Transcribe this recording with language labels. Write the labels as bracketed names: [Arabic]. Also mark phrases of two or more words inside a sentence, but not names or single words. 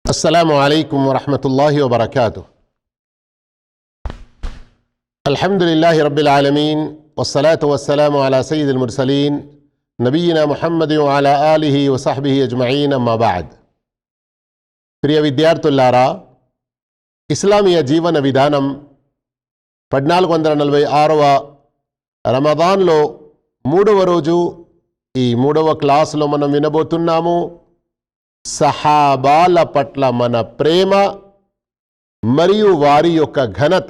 [Arabic] السلام عليكم ورحمة الله وبركاته. الحمد لله رب العالمين والصلاة والسلام على سيد المرسلين نبينا محمد وعلى آله وصحبه أجمعين أما بعد. [Telugu] ప్రియ విద్యార్థులారా, ఇస్లామీయ జీవన విధానం 1446వ రమదాన్లో 3వ రోజు ఈ 3వ క్లాసులో మనం వినబోతున్నాము సహాబాల పట్ల మన ప్రేమ మరియు వారి యొక్క ఘనత.